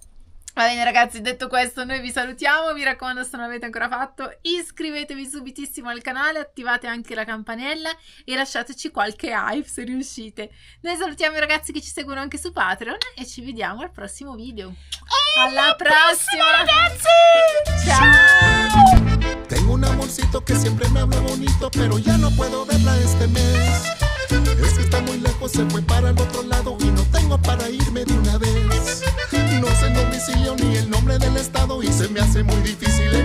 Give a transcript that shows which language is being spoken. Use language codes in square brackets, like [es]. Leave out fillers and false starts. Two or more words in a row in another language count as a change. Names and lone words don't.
[it] Va bene, ragazzi, detto questo, noi vi salutiamo. Mi raccomando, se non l'avete ancora fatto, iscrivetevi subitissimo al canale, attivate anche la campanella e lasciateci qualche hype se riuscite. Noi salutiamo i ragazzi che ci seguono anche su Patreon e ci vediamo al prossimo video. Alla prossima, ragazzi! Ciao! [es] Tengo un amorcito que siempre me habla bonito, pero ya no puedo verla este mes. Es que está muy lejos, se fue para el otro lado y no tengo para irme de una vez. No sé el domicilio ni el nombre del estado y se me hace muy difícil